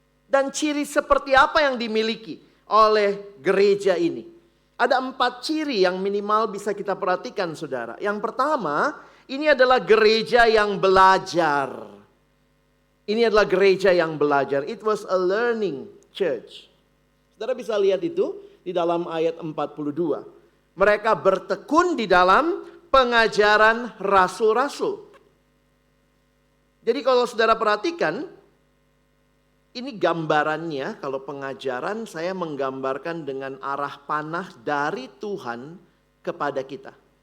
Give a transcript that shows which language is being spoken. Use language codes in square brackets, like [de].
[id] Dan ciri seperti apa yang dimiliki oleh gereja ini? Ada 4 ciri yang minimal bisa kita perhatikan saudara. Yang pertama, ini adalah gereja yang belajar. Ini adalah gereja yang belajar. [en] It was a learning church. [id] Saudara bisa lihat itu di dalam ayat 42. Mereka bertekun di dalam pengajaran rasul-rasul. Jadi kalau saudara perhatikan, ini gambarannya, kalau pengajaran saya menggambarkan dengan arah panah dari Tuhan kepada kita.